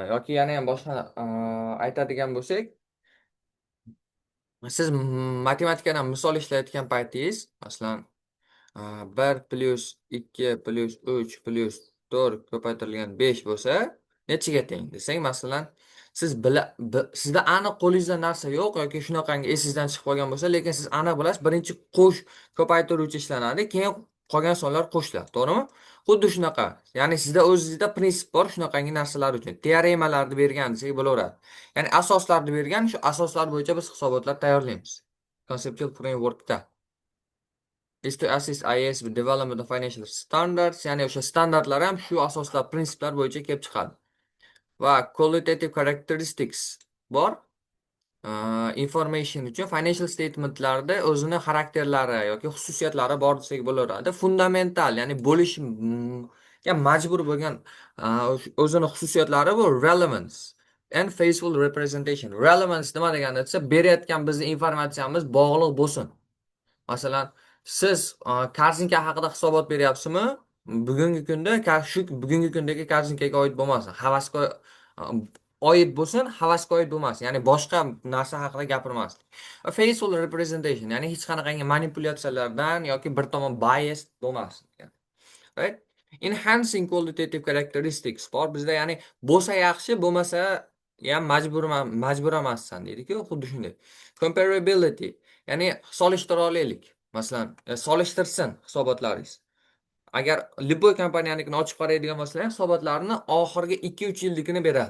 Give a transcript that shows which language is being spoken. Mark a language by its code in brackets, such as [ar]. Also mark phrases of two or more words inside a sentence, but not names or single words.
[uz] Yoki yana ham boshqa aytadigan bo'lsak, siz matematikadan misol ishlayotgan paytingiz, masalan, 1 + 2 + 3 + 4 ko'paytirilgan 5 bo'lsa, nechiga teng desak, masalan, sizda aniq qo'lingizda narsa yo'q yoki shunaqangi esingizdan chiqib qolgan bo'lsa, lekin siz aniq bilasiz, birinchi qo'sh ko'paytiruvchi ishlanadi, keyin qolgan sonlar qo'shiladi, to'g'rimi? Xuddi shunaqa. Ya'ni sizda o'zingizda prinsip bor shunaqangi narsalar uchun. Teoremalarni bergan desak bo'laveradi. Ya'ni asoslarni bergan, shu asoslar bo'yicha biz hisobotlar tayyorlaymiz. [en] Conceptual frameworkda. Is to assist IAS with development of financial standards, [uz] ya'ni o'sha standartlar ham shu asoslar, prinsiplar bo'yicha kelib chiqadi. Va [en] qualitative characteristics [uz] bor. Information uchun [en] financial statementlarda [uz] o'zini xarakterlari yoki xususiyatlari bor desak bo'laveradi. Fundamental, ya'ni ya majbur bo'lgan o'zini xususiyatlari bu [en] relevance and faithful representation. [uz] Relevance nima degani desa, berayotgan bizni informatsiyamiz bog'liq bo'lsin. Masalan, siz kartinka haqida hisobot beryapsizmi? Bugungi kunda shu bugungi kundagi kartinkaga oid bo'lmasin. Havasga oid bo'lsin, havasga oid bo'lmasin. Ya'ni boshqa narsa haqida gapirmaslik. [en] Faithful representation, [uz] ya'ni hech qanaqangi manipulyatsiyalardan yoki bir tomon bias bo'lmasin. [en] Right? Enhancing qualitative characteristics [uz] bor bizda, ya'ni bo'lsa yaxshi, bo'lmasa ham majbur emassan deydi-ku, xuddi shunday. Comparability, ya'ni solishtira olaylik. Masalan, solishtirsin hisobotlaringiz. Agar любой kompaniyanikini ochib qaraydigan bo'lsangiz, hisobotlarni oxirgi 2-3 yillikini beradi.